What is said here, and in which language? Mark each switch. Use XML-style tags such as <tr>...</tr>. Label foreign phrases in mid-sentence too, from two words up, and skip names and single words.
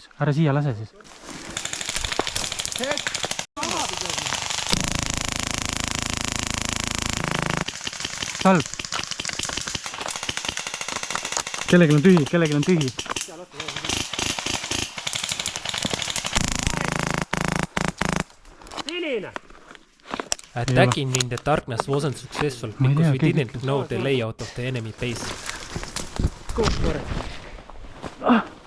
<et>Ära siia lase siis. Salv. Kellelgi on tühi. Sinine!</et> <en>Attacking in the darkness wasn't successful because we didn't know the layout of the enemy base.</en>